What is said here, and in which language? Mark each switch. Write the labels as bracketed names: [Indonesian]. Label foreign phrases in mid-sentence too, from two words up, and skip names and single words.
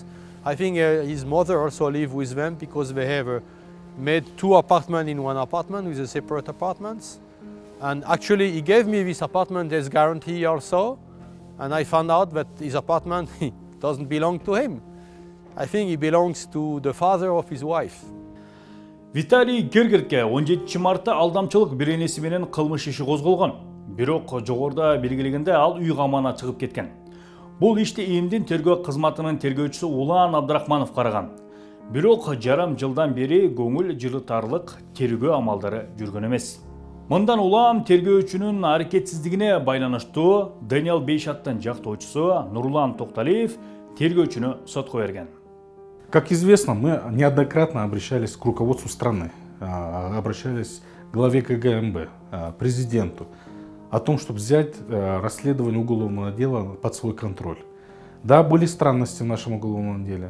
[English] I think his mother also lives with them because they have made 2 apartments in one apartment with the separate apartments. And actually he gave me this apartment as guarantee also. And I found out that his apartment doesn't belong to him. I think he belongs to the father of his wife. [Kyrgyz] Виталий Гергертке 17 мартта алдамчылык биренеси менен кылмыш иши козголгон. Бирок жогоруда белгилегенде ал үй камагына чыгып кеткен. Бул ишти ИИМдин тергөө кызматынын тергөөчүсү Улан Абдрахманов караган. Бирок жарым жылдан бери көңүл жылытарлык тергөө амалдары жүргөн эмес. Мындан улам тергөөчүнүн аракетсиздигине байланыштуу Даниэл Бейшаттын жактоочусу Нурлан Токталиев тергөөчүнү сотко берген. [Russian] Как известно, мы неоднократно обращались к руководству страны, обращались к главе КГМБ, президенту, о том, чтобы взять расследование уголовного дела под свой контроль. Да, были странности в нашем уголовном деле.